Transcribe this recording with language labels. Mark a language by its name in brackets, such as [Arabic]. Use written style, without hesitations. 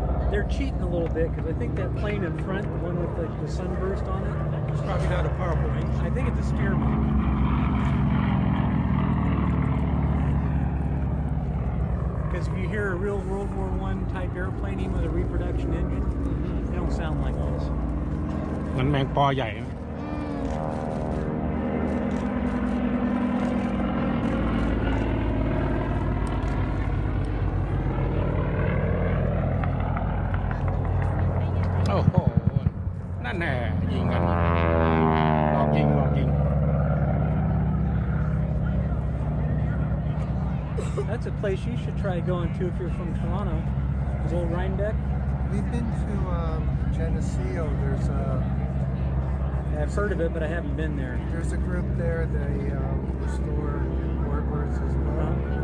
[English] They're cheating a little bit because I think that plane in front, the one with the sunburst on it, It's probably not a powerful engine. I think it's a Stearman. Because if you hear a real World War I type airplane, even with a reproduction engine, they don't sound like this. [Thai] มันแมงปอใหญ่นะ โอ้โห นั่นแน่ยิงกันหลอกยิงหลอกยิง [English] That's a place you should try going to if you're from Toronto. Is Old Rhinebeck? We've been to Geneseo. I've heard of it, but I haven't been there. There's a group there. They restore warbirds as well.